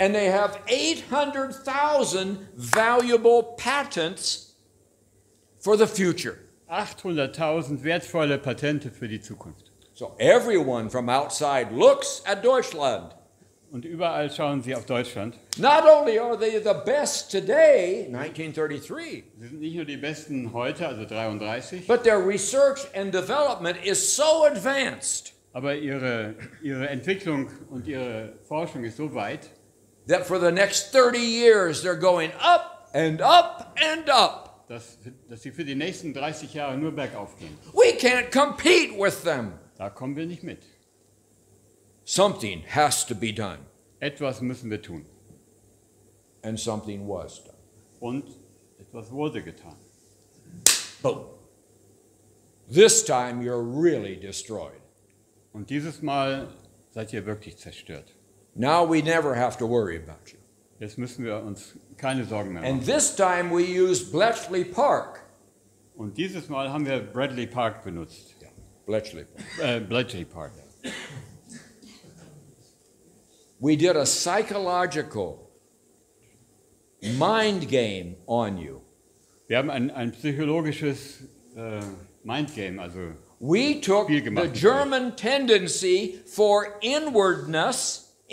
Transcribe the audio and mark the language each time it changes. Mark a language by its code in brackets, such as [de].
[en] And they have 800,000 valuable patents for the future. [de] 800.000 wertvolle Patente für die Zukunft. [en] So everyone from outside looks at Deutschland. [de] Und überall schauen sie auf Deutschland. [en] Not only are they the best today, 1933, [de] Sie sind nicht nur die Besten heute, also 33, [en] but their research and development is so advanced [de] aber ihre Entwicklung und ihre Forschung ist so weit, [en] that for the next 30 years they're going up and up and up. [de] dass sie für die nächsten 30 Jahre nur bergauf gehen. [en] We can't compete with them. [de] Da kommen wir nicht mit. [en] Something has to be done, [de] Etwas müssen wir tun. [en] and something was done. [de] Und etwas wurde getan. [en] Boom. This time you're really destroyed. [de] Und dieses Mal seid ihr wirklich zerstört. [en] Now we never have to worry about you. [de] Jetzt müssen wir uns keine Sorgen mehr [en] And [de] machen. [en] this time we use Bletchley Park. [de] Und dieses Mal haben wir Bradley Park benutzt. [en] Bletchley. Bletchley Park. We did a psychological mind game on you. [de] Wir haben ein psychologisches Mindgame, also [en] We took [de] Spiel [en] the [de] gemacht. [en] German tendency for inwardness,